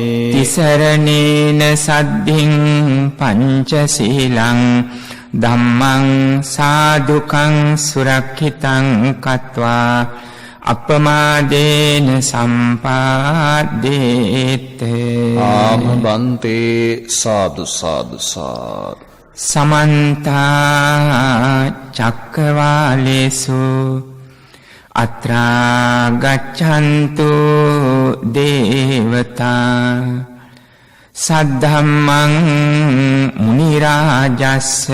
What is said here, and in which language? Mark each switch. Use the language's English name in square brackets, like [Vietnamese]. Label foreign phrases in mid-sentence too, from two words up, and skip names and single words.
[Pali] තිසරණේන සද්ධින් පංචශීලං ධම්මං සාදුකං සුරක්ෂිතං කତ୍වා අපමාදේන සම්පාදේත. ආම බන්තේ සාදු සාදු සාදු. සමන්ත චක්කවාලේසු අත්‍රා ගච්ඡන්තු දේවතා සද්ධම්මං මුනි රාජස්ස